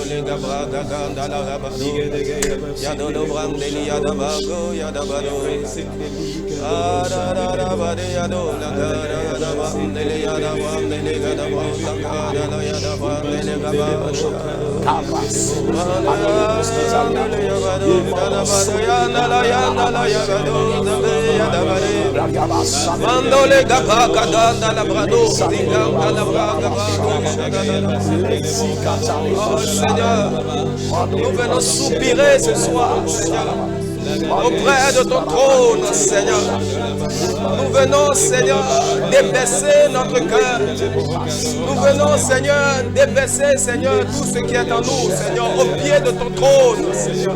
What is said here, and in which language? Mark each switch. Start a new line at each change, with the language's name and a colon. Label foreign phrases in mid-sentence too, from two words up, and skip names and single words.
French: da brada ganda la rabado. Yado do brandeli yada bago yada bado. Ada bade yado la gada yada brandeli yada brandeli gada branda gada la yada brandeli gaba. Cabras. Mandole gabaka danda la brado, zinganga la braga. Oh Seigneur, nous venons soupirer ce soir, Seigneur, auprès de ton trône, Seigneur. Nous venons, Seigneur, débaisser notre cœur. Nous venons, Seigneur, débaisser, Seigneur, tout ce qui est en nous, Seigneur, au pied de ton trône, Seigneur.